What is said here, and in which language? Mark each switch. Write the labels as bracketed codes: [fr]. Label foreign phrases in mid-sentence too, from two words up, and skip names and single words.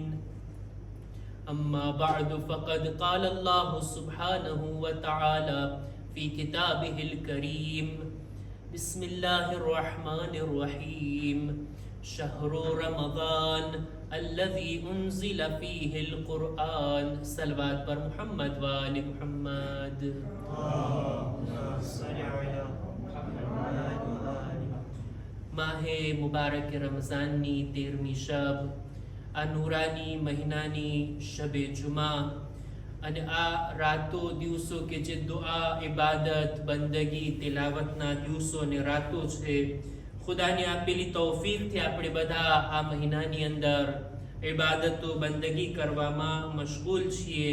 [ar] أما بعد فقد قال الله سبحانه وتعالى في كتابه الكريم. بسم الله الرحمن الرحيم. شهر رمضان الذي أنزل فيه القرآن. صلوات پر محمد وآل محمد. [gu] માહ મુબારક રમઝાનની 13મી શબ, આ નૂરાની મહિનાની શબે જુમા અને આ રાતો દિવસો કે જે દુઆ, ઇબાદત, બંદગી, તિલાવતના દિવસો ને રાતો છે, ખુદાની આપેલી તૌફીકથી આપણે બધા આ મહિનાની અંદર ઇબાદતો બંદગી કરવામાં મશગુલ છીએ.